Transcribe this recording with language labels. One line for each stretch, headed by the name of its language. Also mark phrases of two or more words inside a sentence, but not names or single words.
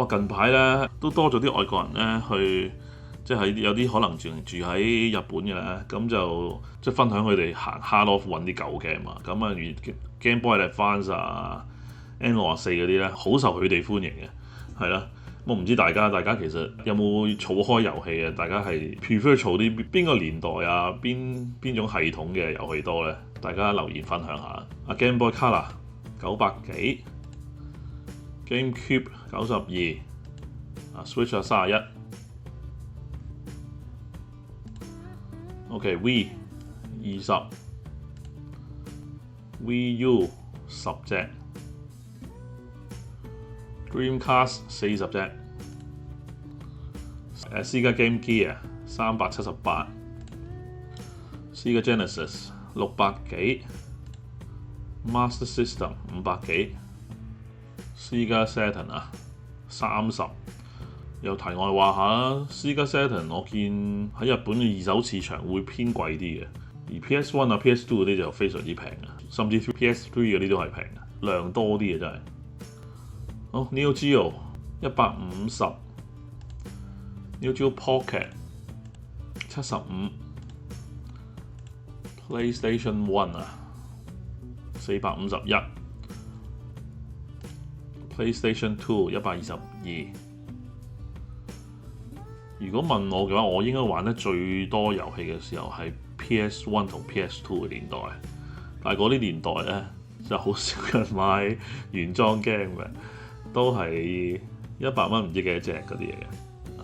Cantonese: 近排咧都多咗啲外國人咧去，即係有啲可能住喺日本嘅咧，咁就即係分享佢哋行 Hard Off 揾啲舊 game 啊，咁啊如 Game Boy Advance 啊、N64嗰啲咧，好受佢哋歡迎嘅，係啦。我唔知大家其實有冇儲開遊戲啊？大家係 prefer 儲啲邊個年代啊？邊種系統嘅遊戲多咧？大家留言分享下。Game Boy Color 900幾，GameCube 92，Switch 31。OK，Wii 20，Wii U 10隻。Dreamcast 40隻，Sega Game Gear 378，Sega Genesis 600幾，Master System 500 幾，Sega Saturn 30。又題外話下啦 ，Sega Saturn 我見喺日本嘅二手市場會偏貴啲嘅，而 PS1 啊、PS2 嗰啲就非常之平嘅，甚至 PS3 嗰啲都係平嘅，量多啲嘅真係。好 Neo Geo 150，Neo Geo Pocket 75，PlayStation One 451，PlayStation Two 122 如果問我嘅話，我應該玩得最多遊戲嘅時候係 PS1 同 PS2 嘅年代，但係嗰啲年代咧就好少人買原裝 game 嘅，都係100蚊唔知幾多隻嗰啲嘢嘅。